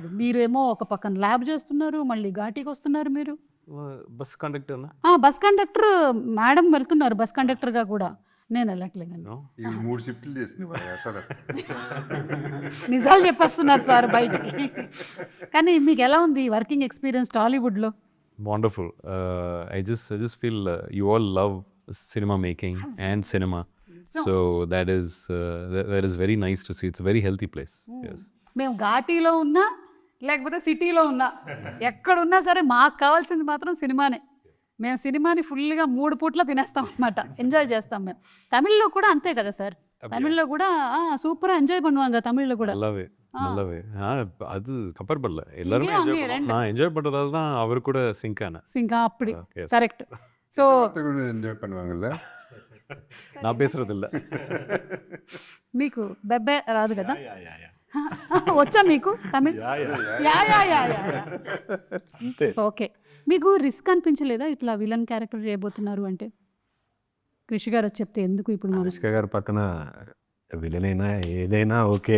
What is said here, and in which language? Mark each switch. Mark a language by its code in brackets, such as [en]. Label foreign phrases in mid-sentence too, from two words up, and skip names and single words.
[te] మీరేమో ఒక పక్కన ల్యాబ్ చేస్తున్నారు, మళ్ళీ ఘాటీకి వస్తున్నారు. మీరు [en] bus conductor bus conductor [te] మేడం వెళ్తున్నారు బస్ కండక్టర్గా కూడా. నేను వెళ్ళట్లేదండి. No? ఈ 3 షిఫ్ట్లు చేసింది అసలు. నిజాలు చెప్పేస్తున్నారు సార్ బయటికి. కానీ మీకు ఎలా ఉంది [en] working experience [te] టాలీవుడ్లో? [en] Wonderful. I just feel you all love cinema making and cinema. So that is very nice to see. It's a very healthy place. Yes. [te] మేము ఘాటీలో ఉన్నా లేకపోతే సిటీలో ఉన్నా ఎక్కడున్నా సరే మాకు కావాల్సింది మాత్రం సినిమానే. మేము సినిమాని ఫుల్గా 3 పూట్ల తినేస్తాం అన్నమాట, ఎంజాయ్ చేస్తాం మేము. తమిళ్లో కూడా అంతే కదా సార్, తమిళ్లో కూడా [en] super enjoy [ta] பண்ணுவாங்க தமிழ்ல கூட. நல்லாவே அது கம்பேர் பண்ணல எல்லாருமே இங்கேயும் enjoy அங்கேயும் பண்ணோம். நான் என்ஜாய் பண்ணுறதால தான் அவர் கூட சிங்க் ஆனேன். [te] సింకా అప్పుడు Yes. [en] Correct. So [ta] కూడా ఎంజాయ్ பண்ணுவாங்கல்ல. நான் பேசுறது இல்ல. [te] మీకు బెబ్బే రాదు కదా? వచ్చా మీకు తమిళ్? యా యా యా యా. ఓకే. మీకు రిస్క్ అనిపించలేదా ఇట్లా [en] villain character [te] చేయబోతున్నారు అంటే? కృషి గారు వచ్చి చెప్తే ఎందుకు ఇప్పుడు మనం అనుష్క గారి పక్కన విలన్ అయినా ఏదైనా ఓకే,